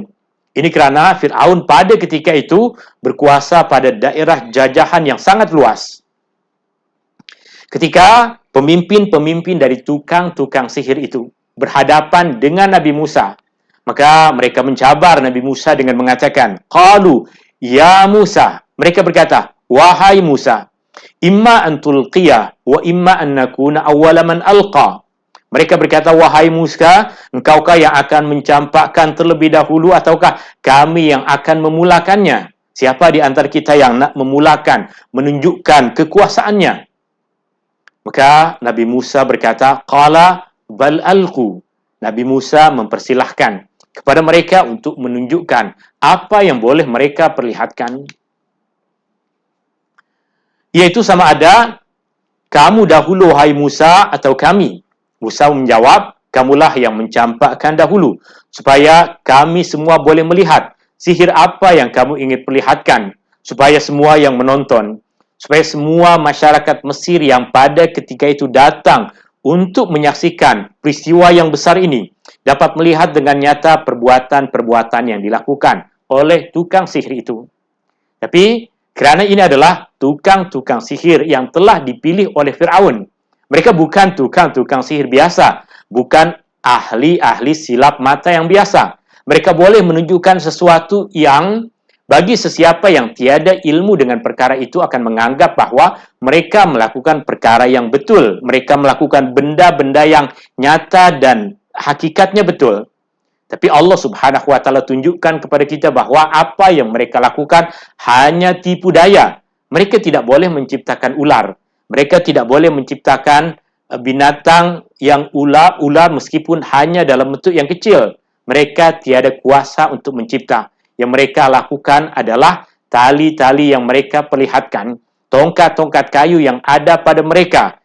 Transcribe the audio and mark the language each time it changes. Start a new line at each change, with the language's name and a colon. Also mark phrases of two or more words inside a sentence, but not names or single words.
Malay: Ini kerana Firaun pada ketika itu berkuasa pada daerah jajahan yang sangat luas. Ketika pemimpin-pemimpin dari tukang-tukang sihir itu berhadapan dengan Nabi Musa, maka mereka mencabar Nabi Musa dengan mengatakan,
Arabic: قالوا يا موسى.
Malay: Mereka berkata, wahai Musa,
Arabic: إما أن تلقي وإما أن نكون أول من ألقى.
Malay: Mereka berkata, wahai Musa, engkaukah yang akan mencampakkan terlebih dahulu ataukah kami yang akan memulakannya? Siapa di antara kita yang nak memulakan, menunjukkan kekuasaannya? Maka Nabi Musa berkata,
Arabic: قال بل ألقوا.
Malay: Nabi Musa mempersilahkan kepada mereka untuk menunjukkan apa yang boleh mereka perlihatkan. Iaitu sama ada, kamu dahulu wahai Musa atau kami. Musa menjawab, kamulah yang mencampakkan dahulu, supaya kami semua boleh melihat sihir apa yang kamu ingin perlihatkan, supaya semua yang menonton, supaya semua masyarakat Mesir yang pada ketika itu datang untuk menyaksikan peristiwa yang besar ini, dapat melihat dengan nyata perbuatan-perbuatan yang dilakukan oleh tukang sihir itu. Tapi, kerana ini adalah tukang-tukang sihir yang telah dipilih oleh Firaun, mereka bukan tukang-tukang sihir biasa, bukan ahli-ahli silap mata yang biasa. Mereka boleh menunjukkan sesuatu yang bagi sesiapa yang tiada ilmu dengan perkara itu akan menganggap bahawa mereka melakukan perkara yang betul. Mereka melakukan benda-benda yang nyata dan hakikatnya betul. Tapi Allah
Arabic: سبحانه وتعالى
Malay: tunjukkan kepada kita bahawa apa yang mereka lakukan hanya tipu daya. Mereka tidak boleh menciptakan ular. Mereka tidak boleh menciptakan binatang yang ular meskipun hanya dalam bentuk yang kecil. Mereka tiada kuasa untuk mencipta. Yang mereka lakukan adalah tali-tali yang mereka perlihatkan, tongkat-tongkat kayu yang ada pada mereka.